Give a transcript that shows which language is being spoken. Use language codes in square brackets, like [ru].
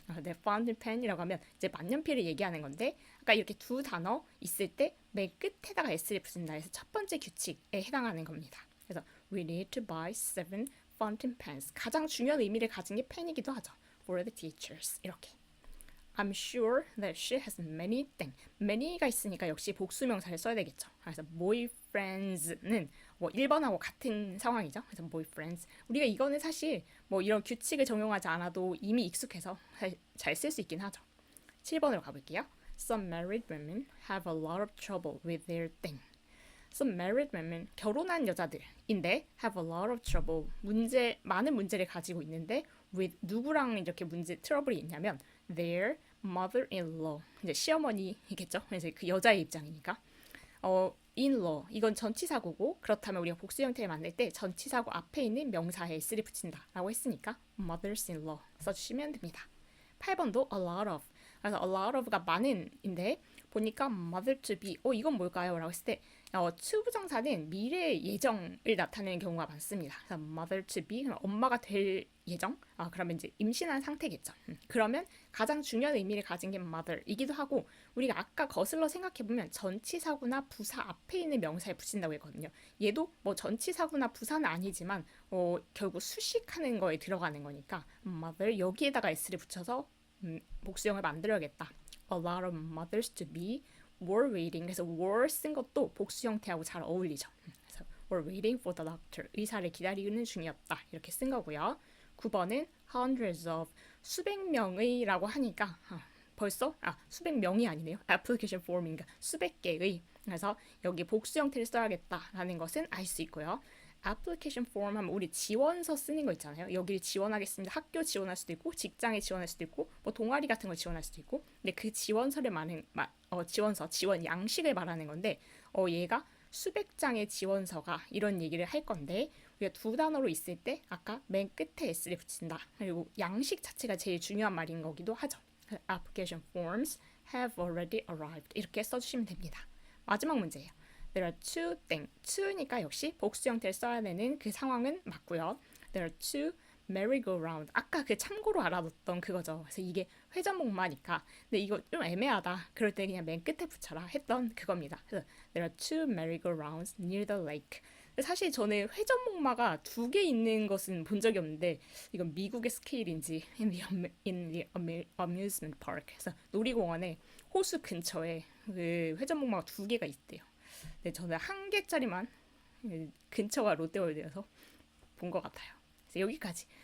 [ko] 네, 파운틴 펜이라고 하면 이제 만년필을 얘기하는 건데 아까 이렇게 두 단어 있을 때 맨 끝에다가 s를 붙인다 해서 첫 번째 규칙에 해당하는 겁니다. 그래서 [en] we need to buy 7 fountain pens. [ko] 가장 중요한 의미를 가진 게 펜이기도 하죠. [en] For the teachers. [ko] 이렇게. [en] I'm sure that she has many things. [ko] many가 있으니까 역시 복수명사를 써야 되겠죠. 그래서 boyfriends는 뭐 1번하고 같은 상황이죠. 그래서 boyfriends. 우리가 이거는 사실 뭐 이런 규칙을 적용하지 않아도 이미 익숙해서 잘 쓸 수 있긴 하죠. 7번으로 가볼게요. [en] Some married women have a lot of trouble with their thing. Some married women, [ko] 결혼한 여자들인데 [en] have a lot of trouble, [ko] 많은 문제를 가지고 있는데 with 누구랑 이렇게 트러블이 있냐면 [en] their mother-in-law, [ko] 이제 시어머니이겠죠. 그래서 그 여자의 입장이니까. in-law, 이건 전치사구고 그렇다면 우리가 복수 형태를 만들 때 전치사구 앞에 있는 명사에 s를 붙인다라고 했으니까 mothers-in-law 써주시면 됩니다. 8번도 [en] a lot of, [ko] 그래서 a lot of가 많은인데 보니까 mother to be, 이건 뭘까요? 라고 했을 때 to 부정사는 미래의 예정을 나타내는 경우가 많습니다. 그래서 mother to be, 엄마가 될 예정? 그러면 이제 임신한 상태겠죠. 그러면 가장 중요한 의미를 가진 게 mother이기도 하고 우리가 아까 거슬러 생각해보면 전치사구나 부사 앞에 있는 명사에 붙인다고 했거든요. 얘도 뭐 전치사구나 부사는 아니지만 결국 수식하는 거에 들어가는 거니까 mother 여기에다가 s를 붙여서 복수형을 만들어야겠다. [en] A lot of mothers to be were waiting. [ko] 그래서 were 쓴 것도 복수 형태하고 잘 어울리죠. 그래서 [en] were waiting for the doctor. [ko] 의사를 기다리는 중이었다. 이렇게 쓴 거고요. 9번은 [en] hundreds of, [ko] 수백 명의라고 하니까 벌써 수백 명이 아니네요. application form인가 수백 개의. 그래서 여기 복수 형태를 써야겠다라는 것은 알 수 있고요. 애플리케이션 폼 하면 우리 지원서 쓰는 거 있잖아요. 여기를 지원하겠습니다. 학교 지원할 수도 있고 직장에 지원할 수도 있고 뭐 동아리 같은 걸 지원할 수도 있고 근데 그 지원서를 지원 양식을 말하는 건데 얘가 수백 장의 지원서가 이런 얘기를 할 건데 우리가 두 단어로 있을 때 아까 맨 끝에 s를 붙인다. 그리고 양식 자체가 제일 중요한 말인 거기도 하죠. [en] Application forms have already arrived. [ko] 이렇게 써주시면 됩니다. 마지막 문제예요. [en] There are two things. [ko] to니까 역시 복수 형태를 써야 되는 그 상황은 맞고요. [en] There are two merry-go-round. [ko] 아까 그 참고로 알아뒀던 그거죠. 그래서 이게 회전목마니까 근데 이거 좀 애매하다. 그럴 때 그냥 맨 끝에 붙여라 했던 그겁니다. 그래서 [en] There are two merry-go-rounds near the lake. [ko] 사실 저는 회전목마가 두 개 있는 것은 본 적이 없는데 이건 미국의 스케일인지 [en] in the amusement park. [ko] 그래서 놀이공원에 호수 근처에 그 회전목마가 두 개가 있대요. 네, 저는 한 개짜리만 근처가 롯데월드여서 본 것 같아요. 그래서 여기까지.